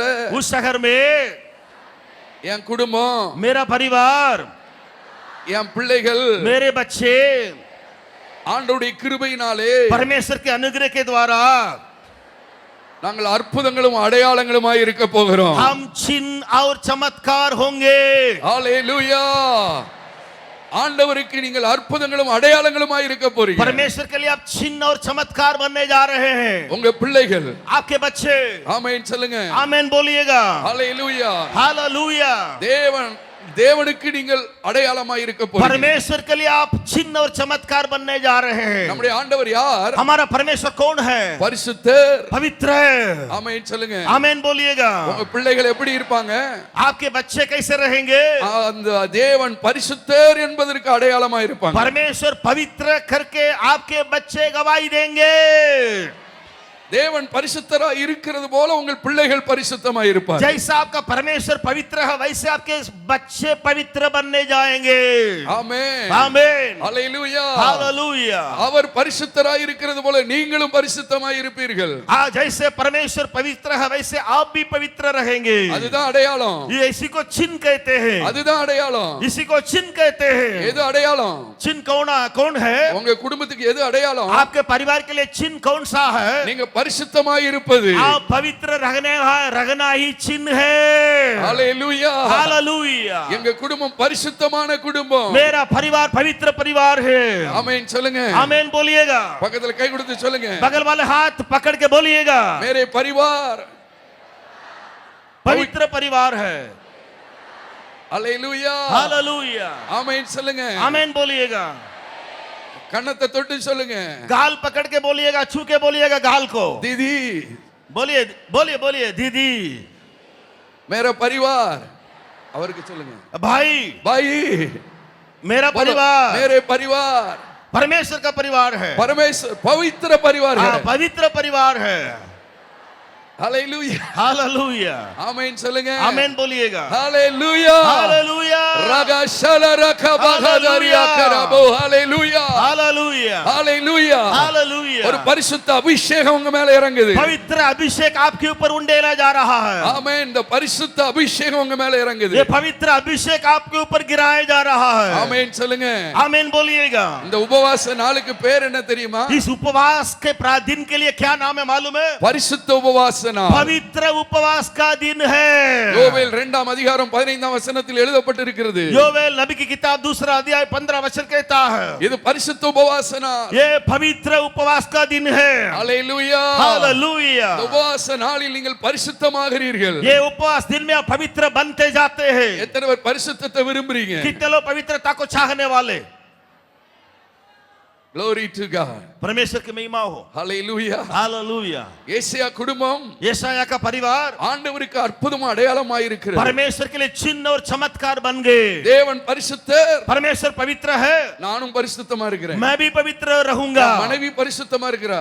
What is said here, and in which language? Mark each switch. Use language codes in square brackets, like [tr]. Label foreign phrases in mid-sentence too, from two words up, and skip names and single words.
[hi] उस शहर में [ta] என் குடும்பம், [hi] मेरा परिवार, [ta] என் பிள்ளைகள் [hi] मेरे बच्चे [ta] ஆண்டவருடைய கிருபையினாலே [hi] परमेश्वर के अनुग्रह के द्वारा [ta] நாங்கள் அற்புதங்களும் அடையாளங்களுமாய் இருக்க போகிறோம். [hi] हम चिन्ह और चमत्कार होंगे। [ta] அல்லேலூயா. ஆண்டவருக்கு நீங்கள் அற்புதங்களும் அடையாளங்களுமாய் இருக்க போறீங்க. [hi] परमेश्वर के लिए आप चिन्ह और चमत्कार बनने जा रहे हैं। [ta] உங்க பிள்ளைகள், [hi] आपके बच्चे [ta] ஆமென் சொல்லுங்க. [hi] आमीन बोलिएगा। [ta] அல்லேலூயா. [hi] हालेलुया। [ta] தேவன் தேவனுக்கு நீங்கள் அடையாளமாய் இருக்க போறீங்க. [hi] परमेश्वर के लिए आप चिन्ह और चमत्कार बनने जा रहे हैं. [ta] நம்முடைய ஆண்டவர் யார்? [hi] हमारा परमेश्वर कौन है? [ta] பரிசுத்தர். [hi] पवित्र है. [ta] ஆமென் சொல்லுங்க. [hi] आमेन बोलिएगा. [ta] உங்க பிள்ளைகள் எப்படி இருப்பாங்க? [hi] आपके बच्चे कैसे रहेंगे? [ta] அந்த தேவன் பரிசுத்தர் என்பதற்கு அடையாளமாய் இருப்பாங்க. [hi] परमेश्वर पवित्र करके आपके बच्चे गवाही देंगे. [ta] தேவன் பரிசுத்தரா இருக்கிறது போல உங்கள் பிள்ளைகள் பரிசுத்தமாய் இருப்பார்கள். [hi] जैसा आपका परमेश्वर पवित्र है वैसे आपके बच्चे पवित्र बनने जाएंगे. [ta] ஆமென். [hi] आमेन. [ta] ஹalleluya. [hi] हालेलुया. [ta] அவர் பரிசுத்தராய் இருக்கிறது போல நீங்களும் பரிசுத்தமாய் இருப்பீர்கள். [hi] आज जैसे परमेश्वर पवित्र है वैसे आप भी पवित्र रहेंगे. [ta] அதுதான் அடையாளம். [hi] ये इसी को चिन्ह कहते हैं. [ta] அதுதான் அடையாளம். [hi] इसी को चिन्ह कहते हैं. [ta] எது அடையாளம்? [hi] चिन्ह कौन है? [ta] உங்க குடும்பத்துக்கு எது அடையாளம்? [hi] आपके परिवार के लिए चिन्ह कौन सा है? [ta] நீங்க பரிசுத்தமாய் இருப்பது. [hi] आप पवित्र रहना ही चिन्ह है. [ta] ஹalleluya. [hi] हालेलुया. [ta] எங்க குடும்பம் பரிசுத்தமான குடும்பம். [hi] मेरा परिवार पवित्र परिवार है. [ta] ஆமென் சொல்லுங்க. [hi] आमेन बोलिएगा. [ta] பக்கத்துல கை கொடுத்து சொல்லுங்க. [hi] बगल वाले हाथ पकड़ के बोलिएगा. मेरे परिवार पवित्र परिवार है. [ta] ஹalleluya. [hi] हालेलुया. [ta] ஆமென் சொல்லுங்க. [hi] आमेन बोलिएगा. [ta] கண்ணத்தை தொட்டு சொல்லுங்க. [hi] गाल पकड़ के बोलिएगा, छू के बोलिएगा गाल को. दीदी बोलिए बोलिए बोलिए दीदी. मेरा परिवार [ta] அவருக்கு சொல்லுங்க. [hi] भाई भाई मेरा बोलो, परिवार मेरे परिवार परमेश्वर का परिवार है. परमेश्वर पवित्र परिवार है. पवित्र परिवार है. हालेलुया. हालेलुया. [ta] आमीन சொல்லுங்க. [hi] आमेन बोलिएगा. हालेलुया. हालेलुया. रागा शला रखा बहादरिया करबो. हालेलुया. हालेलुया. हालेलुया. हालेलुया. [ta] ஒரு பரிசுத்த அபிஷேகம் உங்க மேல இறங்குது. [hi] पवित्र अभिषेक आपके ऊपर उंडेला जा रहा है. [ta] ஆமென். இந்த பரிசுத்த அபிஷேகம் உங்க மேல இறங்குது. [hi] ये पवित्र अभिषेक आपके ऊपर गिराया जा रहा है. [ta] ஆமென் சொல்லுங்க. [hi] आमेन बोलिएगा. [ta] இந்த உபவாச நாளுக்கு பேர் என்ன தெரியுமா? [hi] इस उपवास के दिन के लिए क्या नाम है मालूम है? [ta] பரிசுத்த உபவாச நாள். [hi] पवित्र उपवास का दिन है. [ta] யோவேல் 2ஆம் அதிகாரம் 15ஆம் வசனத்தில் எழுதப்பட்டிருக்கிறது. [hi] योवेल नबी की किताब 2 अध्याय 15 वचन कहता है. [ta] இது பரிசுத்த உபவாச நாள். [hi] ये पवित्र उपवास का दिन है. [ta] ஹalleluya. [hi] हालेलुया. [ta] இந்த உபவாச நாளில் நீங்கள் பரிசுத்தமாகிறீர்கள். [hi] ये उपवास दिन में आप पवित्र बनते जाते हैं. [ta] எத்தனை பேர் பரிசுத்தத்தை விரும்புறீங்க? [hi] कितने लोग पवित्रता को चाहने वाले? [en] Glory to God. [hi] परमेश्वर की महिमा हो. [en] Hallelujah. [hi] हालेलुया. [ta] ஏசாயா குடும்பம் [hi] यशाया का परिवार [ta] ஆண்டவருக்கு அற்புதமா அடையாளமாய் இருக்கிறது. [hi] परमेश्वर के लिए चिन्ह और चमत्कार बन गए. [ta] தேவன் பரிசுத்தர். [hi] परमेश्वर पवित्र है. [ta] நானும் பரிசுத்தமா இருக்கிறேன். [hi] मैं भी पवित्र रहूंगा. [ta] என் மனைவி பரிசுத்தமா இருக்கிறார்.